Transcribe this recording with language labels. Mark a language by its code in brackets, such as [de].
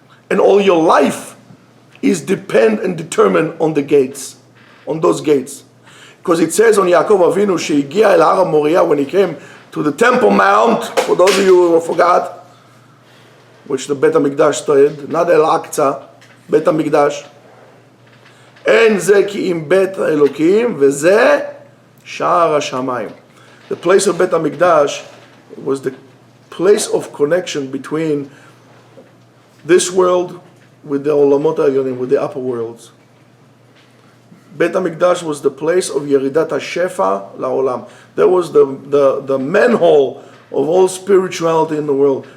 [en] And all your life is depend and determined on the gates, on those gates. Because it says on Yaakov Avinu, [he] שהגיע אל הר המוריה, [en] when he came to the Temple Mount, for those of you who forgot, which the Beit HaMikdash stood, not El Aqsa, Beit HaMikdash. [he] אין זה כי אם בית האלוקים, וזה שער השמיים. [en] The place of Beit HaMikdash was the place of connection between this world with the Olamot HaElyonim, with the upper worlds. Beit HaMikdash was the place of [he] Yeridat HaShefa LaOlam. [en] That was the manhole of all spirituality in the world.